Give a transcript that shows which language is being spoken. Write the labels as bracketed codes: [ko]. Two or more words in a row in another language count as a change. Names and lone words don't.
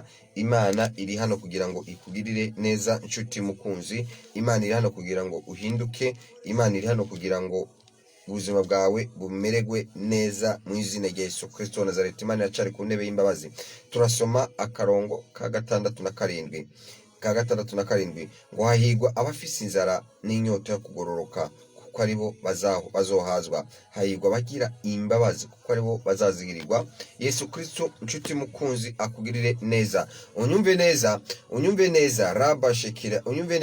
[rn] Imana iri hano kugira ngo ikugirire neza nshuti mukunzi. Imana iri hano kugira ngo uhinduke. Imana iri hano kugira ngo ubuzima bwawe bumererwe neza mu izina rya Yesu Kristo wa Nazareti. Imana yacari ku ntebe y'imbabazi. Turasoma akarongo ka 6 na 7 ngo hahigwa abafise inzara n'inyota yo kugororoka kuko aribo bazohazwa. Hahigwa bagira imbabazi kuko aribo bazazigirirwa. Yesu Kristo nshuti mukunzi akugirire neza. Unyumve neza raba shekira.